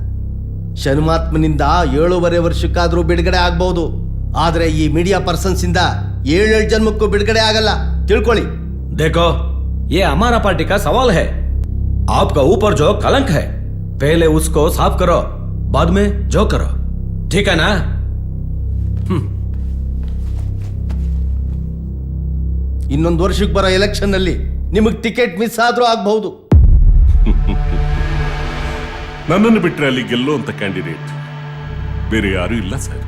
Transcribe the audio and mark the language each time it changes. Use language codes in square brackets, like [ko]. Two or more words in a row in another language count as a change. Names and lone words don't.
[kn] ಶನುಮಾತ್ಮನಿಂದ 7.5 ವರ್ಷಕ್ಕಾದ್ರೂ ಬಿಡುಗಡೆ ಆಗ್ಬಹುದು, ಆದ್ರೆ ಈ [en] media persons [kn] ಇಂದ 7 ಜನ್ಮಕ್ಕೂ ಬಿಡುಗಡೆ ಆಗಲ್ಲ, ತಿಳ್ಕೊಳ್ಳಿ. [hi] देखो ये हमारा पार्टी का सवाल है. आपका ऊपर जो कलंक है पहले उसको साफ करो, बाद में जो करो, ठीक है ना? [kn] ಇನ್ನೊಂದು ವರ್ಷಕ್ಕೆ ಬರೋ ಎಲೆಕ್ಷನ್ ನಲ್ಲಿ ನಿಮಗೆ [en] ticket miss [kn] ಆದ್ರೂ ಆಗಬಹುದು. ನನ್ನನ್ನು ಬಿಟ್ಟರೆ ಅಲ್ಲಿ ಗೆಲ್ಲುವಂತ ಕ್ಯಾಂಡಿಡೇಟ್ ಬೇರೆ ಯಾರೂ ಇಲ್ಲ ಸರ್.